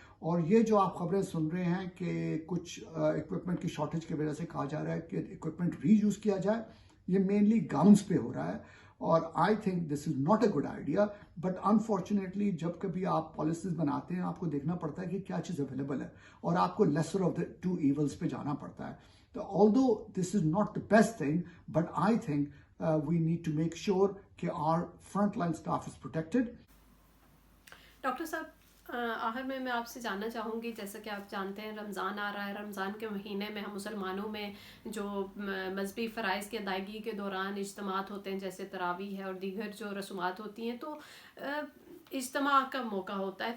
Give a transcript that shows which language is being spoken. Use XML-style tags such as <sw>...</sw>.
<ur>اور یہ جو آپ خبریں سن رہے ہیں کہ کچھ اکوپمنٹ کی شارٹیج کی وجہ سے کہا جا رہا ہے کہ اکوپمنٹ ری یوز کیا جائے, یہ مینلی گاؤنس پہ ہو رہا ہے. اور</ur> <en>I think this is not a good idea,</en> <ur>but unfortunately جب کبھی آپ پالیسیز بناتے ہیں آپ کو دیکھنا پڑتا ہے کہ کیا چیز اویلیبل ہے اور آپ کو</ur> <en>lesser of the two evils</en> <ur>پہ جانا پڑتا ہے.</ur> <en>Although this is not the best thing, but I think we need to make sure that our frontline staff is protected.</en> <ur>Doctor صاحب, آخر میں آپ سے جاننا چاہوں گی, جیسا کہ آپ جانتے ہیں رمضان آ رہا ہے. رمضان کے مہینے میں ہم مسلمانوں میں جو مذہبی فرائض کی ادائیگی کے دوران اجتماعات ہوتے ہیں جیسے تراویح ہے اور دیگر جو رسومات ہوتی ہیں, تو اجتماع کا موقع ہوتا ہے.</ur>